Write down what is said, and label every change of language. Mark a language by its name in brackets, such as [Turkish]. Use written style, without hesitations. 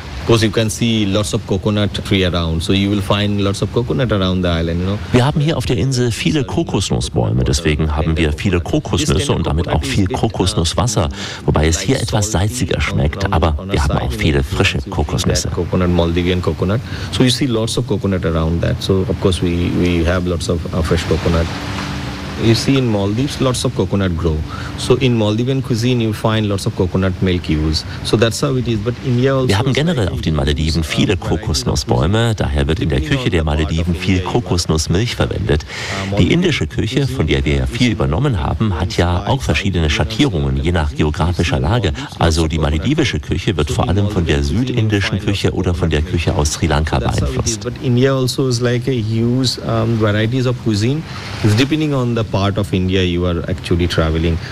[English] Because you can see lots of coconut tree around, so you will find lots of coconut around the island, you know. [German] Wir haben hier auf der Insel viele Kokosnussbäume, deswegen haben wir viele Kokosnüsse und damit auch viel Kokosnusswasser, wobei es hier etwas salziger schmeckt, aber wir haben auch viele frische Kokosnüsse. [English] Coconut, Maldivian coconut. So you see lots of coconut around that. So of course we have lots of fresh coconut. You see in Maldives lots of coconut grow. So in Maldivian cuisine you find lots of coconut milk used. So that's how it is. But India also. [German] Wir haben generell auf den Malediven viele Kokosnussbäume, daher wird in der Küche der Malediven viel Kokosnussmilch verwendet. Die indische Küche, von der wir ja viel übernommen haben, hat ja auch verschiedene Schattierungen, je nach geografischer Lage. Also die maledivische Küche wird vor allem von der südindischen Küche oder von der Küche aus Sri Lanka beeinflusst. [English] But India also is like a huge varieties of cuisine. It's depending on the part of India you are actually traveling.